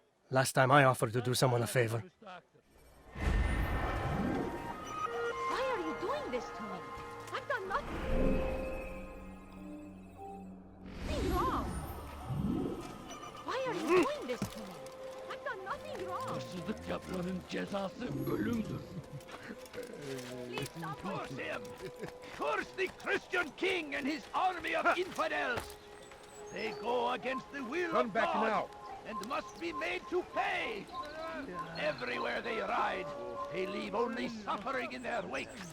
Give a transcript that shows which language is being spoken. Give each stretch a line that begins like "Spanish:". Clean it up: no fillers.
English: Last time I offered to do someone a favor. Why are you doing this to me? I've done nothing. Nothing wrong. Why are you doing this to me? I've done nothing wrong.
Turkish: Hırsızlık yapmanın cezası ölümdür.
English: Curse him! Curse the Christian king and his army of infidels! They go against the will of God and must be made to pay! Everywhere they ride, they leave only suffering in their wake.